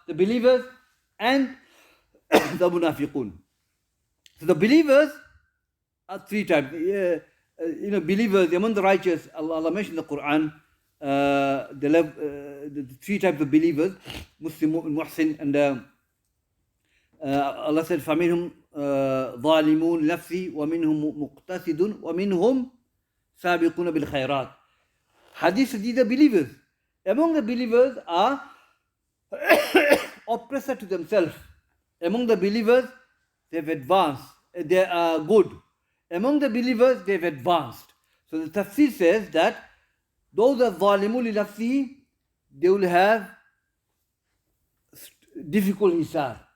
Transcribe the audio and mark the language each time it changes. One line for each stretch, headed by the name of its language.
English: The believers and the munafiqun. So the believers are three types. Believers among the righteous, Allah mentioned in the Quran, the three types of believers, Muslim, Muhsin, and
Arabic: Allah said, فَمِنْهُمْ ظَالِمُونَ لَنَفْسِهِ وَمِنْهُمْ مُقْتَصِدٌ وَمِنْهُمْ سَابِقُونَ بِالْخَيْرَاتِ.
English: Hadith, these are believers. Among the believers are oppressor to themselves. Among the believers, they've advanced. They are good. Among the believers, they've advanced. So the tafsir says that those are
Arabic: zalimun li nafsihi,
English: they will have difficult hisab.